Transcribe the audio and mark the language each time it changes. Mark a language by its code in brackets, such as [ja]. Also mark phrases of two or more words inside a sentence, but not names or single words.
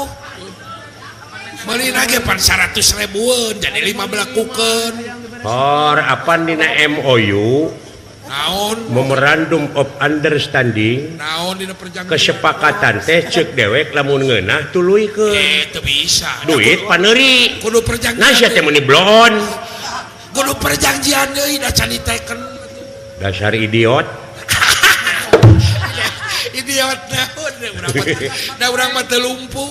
[su] Meuli lagi pan 100.000-an jadi 5 belekukeun. Or apan dina MOU Naon? [en] Memorandum of Understanding [su] Naon dina perjanjian? kesepakatan teh ceuk dewek lamun ngeunah tuluykeun. Teu bisa. Duit paneuri. Kudu perjanjian. Nah sia teh meuni blon. Kudu perjanjian deui da can diteken. Dasar idiot. Idiot naon da urang mah teu lumpuh.